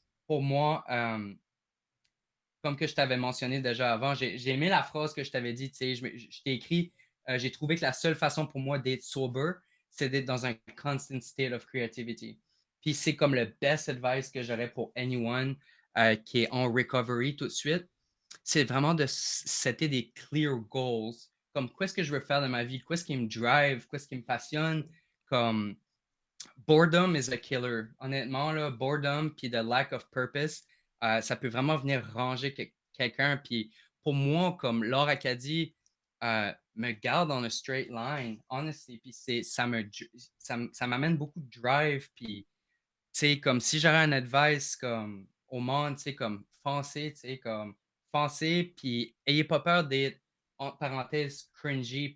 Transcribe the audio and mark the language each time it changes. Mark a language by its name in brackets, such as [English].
[French] Pour moi, comme que je t'avais mentionné déjà avant, j'ai aimé la phrase que je t'avais dit, tu sais, je t'ai écrit, j'ai trouvé que la seule façon pour moi d'être [English] sober, [French] c'est d'être dans un [English] constant state of creativity. [French] Puis c'est comme le [English] best advice [French] que j'aurais pour [English] anyone. [French] qui est en [English] recovery [French] tout de suite, c'est vraiment de setter des [English] clear goals. [French] Comme quoi est-ce que je veux faire de ma vie, quoi est-ce qui me [English] drive, [French] quoi est-ce qui me passionne. Comme [English] boredom is a killer. [French] Honnêtement, là, [English] boredom [French] puis [English] the lack of purpose, [French] ça peut vraiment venir ranger quelqu'un. Puis pour moi, comme Laure Acadie me garde [English] on a straight line, honestly. [French] Puis ça m'amène beaucoup de [English] drive. [French] Puis, tu sais, comme si j'aurais un [English] advice [French] comme au monde, tu sais, comme foncez, tu sais, comme foncez, puis ayez pas peur d'être, entre parenthèses, [English] cringy.